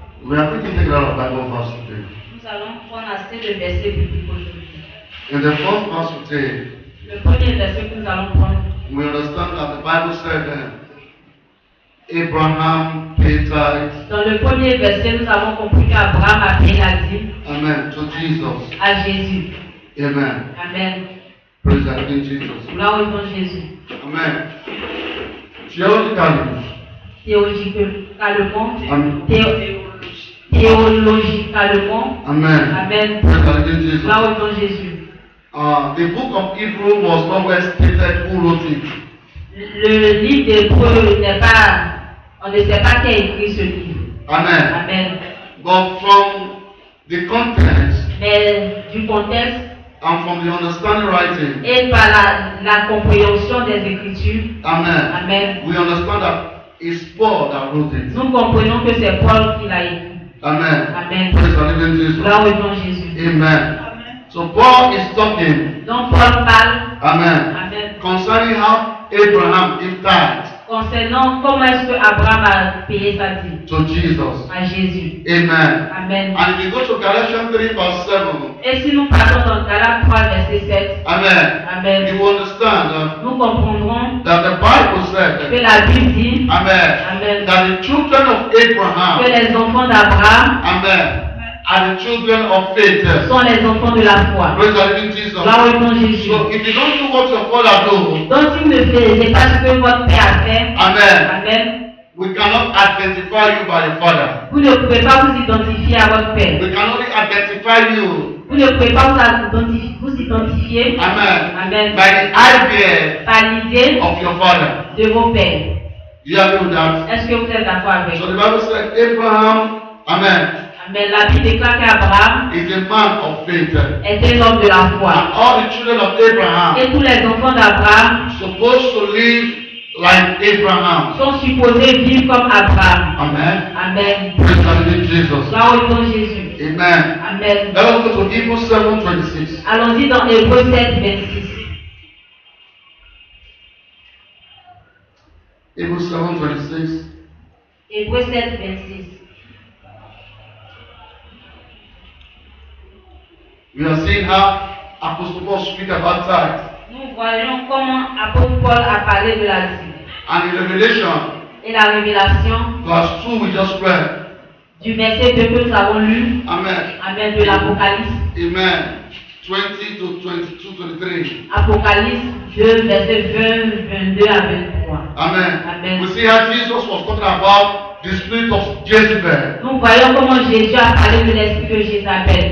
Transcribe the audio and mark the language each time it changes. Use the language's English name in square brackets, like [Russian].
[English] We are going to take a lot of Bible verse today. [French] Nous allons prendre assez de versets bibliques aujourd'hui. [English] In the first verse today, [French] Le premier verset que nous allons prendre, [English] we understand that the Bible said Abraham paid tithes, [French] dans le premier verset, nous avons compris qu'Abraham a payé la dîme [English] amen, to Jesus. [French] à Jésus. Amen. Amen. [English] Praise the living Jesus. [French] Gloire au Jésus. [English] Amen. Theologically, [French] Théologiquement, Amen. théologiquement, Amen. Amen. [English] Praise the living Jesus. [French] Gloire au Jésus. [English] The book of Hebrew was nowhere stated who wrote it. [French] Le livre d'Hébreux n'est pas, on ne sait pas qui a écrit ce livre. Amen. Amen. [English] But from the context [French] Mais du contexte [English] and from the understanding writing, [French] et par la compréhension des Écritures, amen, Amen, [English] we understand that it's Paul that wrote it. [French] nous comprenons que c'est Paul qui l'a écrit. Amen. Amen. [English] Praise the living Jesus. [French] Gloire au nom de Jésus. [English] Amen. So Paul is talking, [French] Donc Paul parle, amen, Amen, [English] concerning how Abraham gave tithes [French] concernant comment est-ce que Abraham a payé sa dîme [English] to Jesus. [French] à Jésus. Amen. Amen. [English] And if you go to Galatians 3 verse 7, [French] Et si nous partons dans Galates 3, verset 7, amen, Amen, [English] you understand [French] nous comprendrons [English] that the Bible [French] que [English] said, [French] la Bible dit, amen, Amen, [English] that the children of [French] que [English] Abraham, [French] les enfants d'Abraham [English] amen, are the children of faith. [French] sont les enfants de la foi. [English] Praise the living Jesus. [French] Gloire au nom de Jésus. [English] So if you don't do what your father do, [French] Donc si vous ne faites pas ce que votre Père a fait, amen, Amen, [English] we cannot identify you by the Father. [French] vous ne pouvez pas vous identifier à votre Père. [English] We can only identify you, [French] Vous ne pouvez pas vous identifier, amen, Amen, [English] by the idea [French] par l'idée [English] of your father. [French] de vos pères. [English] You agree with that? [French] Est-ce que vous êtes d'accord avec? [English] So the Bible said Abraham, amen, Amen. [French] La Bible déclare qu'Abraham [English] is a man of faith. [French] était l'homme de la [English] And [French] foi. [English] all the children of Abraham [French] Et tous les enfants d'Abraham [English] supposed to live like Abraham. [French] sont supposés vivre comme Abraham. Amen. Amen. [English] Praise the living Jesus. [French] Gloire au nom de Jésus. Amen. Amen. [English] Let us go to Hebrews 7:26. [French] Allons-y dans Hébreux 7, 26. [English] Hebrews 7:26. [French] Hébreux 7, 26. [English] We are seeing how Apostle Paul speak about tithe. [French] Nous voyons comment apôtre Paul a parlé de la dîme. [English] And in Revelation, [French] Et la révélation [English] verse 2 we just read. [French] du verset 2 que nous avons lu, Amen. Amen, de l'Apocalypse. [English] Amen. 20 to 22, 23. [French] Apocalypse 2, verset 20, 22 à 23. Amen. Amen. [English] We see how Jesus was talking about the spirit of Jezebel [French] Nous voyons comment Jésus a parlé de l'esprit de Jézabel.